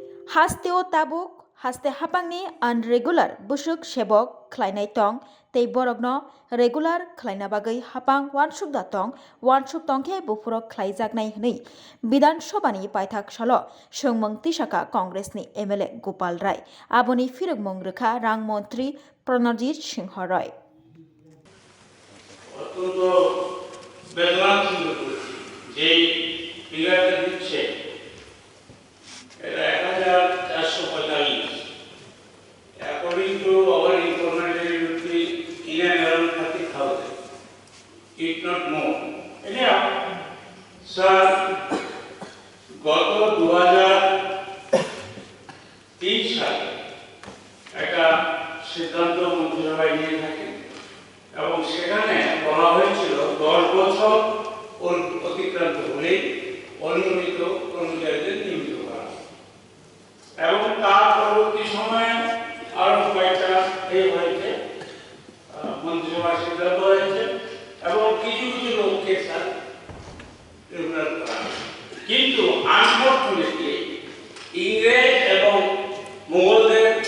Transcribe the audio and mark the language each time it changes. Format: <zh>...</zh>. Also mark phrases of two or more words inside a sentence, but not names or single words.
<trp>हास्तेओ ताबुक हास्ते हापांनि आनरेगुलार बुसुक सेबक खलायनाय तं तै बरगनो रेगुलार खलायना बागै हापां वानसुक तंखे बुफुरक खलायजागनाय हनै विधानसभानि पायथाक सालो सोंमों तिसाका कांग्रेसनि एमएलए गोपाल राय आबोनि फिरगमं रोखा रां मन्त्री प्रणजित सिंह रय</trp> <en>According to our information, it would be in and around 30,000, if not more. Anyhow, sir,</en> <bn>গত 2003 সালে একটা সিদ্ধান্ত মন্ত্রিসভায় নিয়ে থাকে এবং সেখানে বলা হয়েছিল 10 বছর অতিক্রান্ত হলেই অনিয়মিত কর্মচারীদের নিয়মিত করা এবং তার পরবর্তী সময়ে আরো কয়েকটা এই হয়েছে মন্ত্রিসভা সিদ্ধান্ত হয়েছে এবং কিছু কিছু লোককে</bn> <en>sir regular</en> <bn>করা কিন্তু আনফরচুনেটলি ইংরেজ এবং মুঘলদের</bn>